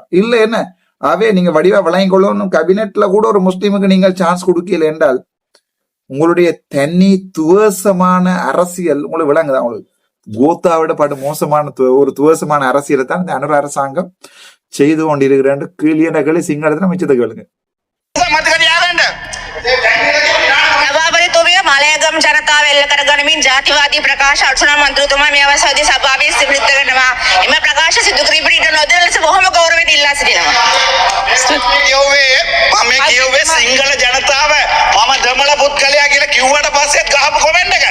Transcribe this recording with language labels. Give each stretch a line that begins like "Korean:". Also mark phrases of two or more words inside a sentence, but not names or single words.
Tamil: இல்ல என்ன ஆவே நீங்க வடிவா விளங்கி கொள்ளணும். கேபினெட்ல கூட ஒரு முஸ்லீமுக்கு நீங்கள் சான்ஸ் கொடுக்கல என்றால் உங்களுடைய தனி துவசமான அரசியல் உங்களுக்கு விளங்குதா? உங்களுக்கு கோத்தாவிட படு மோசமான ஒரு துவசமான அரசியலை தான் இந்த அனுர அரசாங்கம் செய்து கொண்டிருக்கிறேன். கீழியன கேள்வி சிங்களத்துல மிச்சத்தை கேளுங்க.
Sinhala: මලයගම් ජනතාව එල්ල කරගනිමින් ජාතිවාදී ප්‍රකාශ අර්චනා මන්ත්‍රීතුමා මේ අවස්ථාවේදී සභාවේ සිවිලිත කරනවා. එම ප්‍රකාශ සිදු කිරීමට ඉඩ නොදෙන ලෙස බොහොම ගෞරවයෙන් ඉල්ලා සිටිනවා. මම කියුවේ සිංහල ජනතාව මම දමල පුත්කලයා කියලා කිව්වට පස්සෙත් ගහපු කමෙන්ට් එක.